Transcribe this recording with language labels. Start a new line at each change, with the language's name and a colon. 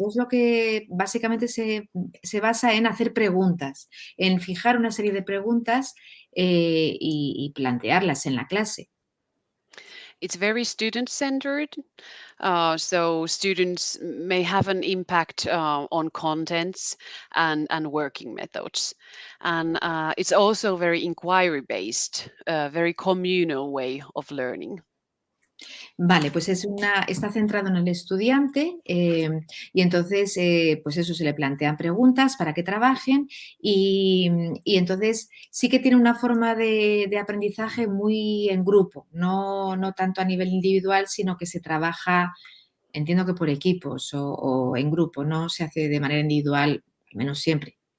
Spanish: Entonces, lo que básicamente se basa en hacer preguntas, en fijar una serie de preguntas y plantearlas en la clase.
English: It's very student-centered, so students may have an impact on contents and working methods. And it's also very inquiry-based, very communal way of learning.
Spanish: Vale, pues está centrado en el estudiante y entonces, pues eso, se le plantean preguntas para que trabajen y entonces sí que tiene una forma de aprendizaje muy en grupo, no tanto a nivel individual, sino que se trabaja, entiendo que por equipos o en grupo, no se hace de manera individual, al menos siempre.